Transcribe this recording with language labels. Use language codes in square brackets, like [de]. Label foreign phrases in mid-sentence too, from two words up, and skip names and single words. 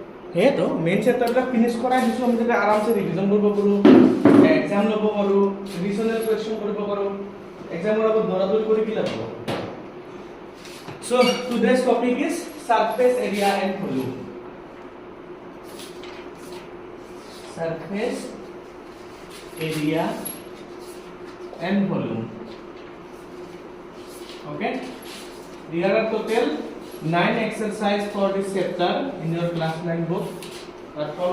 [as] हे तो [en] main chapter [as] বিলাক ফিনিশ কৰাই দিছো আমি যাতে আৰামসে ৰিভিজন কৰিব পাৰো এক্সাম লব পাৰো [en] revisional question [as] কৰিব পাৰো এক্সামৰ আগত দৰাদৰি কৰি কি লাগিব [en] so today's topic is surface area and volume surface area and volume okay there are total 9 exercises for this chapter in your class 9 book but from